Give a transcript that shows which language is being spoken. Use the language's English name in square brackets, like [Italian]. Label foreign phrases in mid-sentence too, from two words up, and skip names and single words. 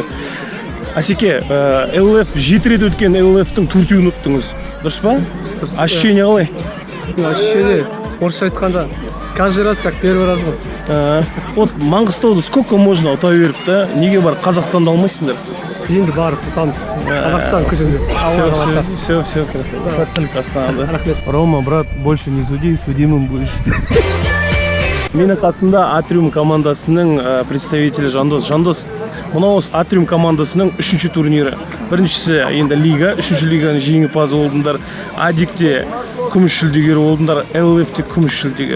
[Kazakh] Асеке, LLF 7 рет өткен LLF-тің 4-ін ұттыңыз. Дұрыс па? Ощущение қалай? Ощущение, орысша айтқанда, [Russian] каждый раз как первый раз ғой. [Kazakh] Вот Маңғыстауды [Russian] сколько можно [Kazakh] ұта беріп та, неге бар Қазақстанда алмайсыңдар? Енді барып ұтамыз. Қазақстан күшінде. Все, сәттілік Астанада. [Russian] Рома, брат, больше не суди, судимым будешь. [Kazakh] Менің қасында Атриум командасының представителі Жандос. Жандос, мынау Атриум командасының 3-ші турнирі. Біріншісі енді лига, 3-ші лиганың жеңімпазы болдыңдар. Адикте күміс жүлдегер болдыңдар, LLF-те күміс жүлдегер.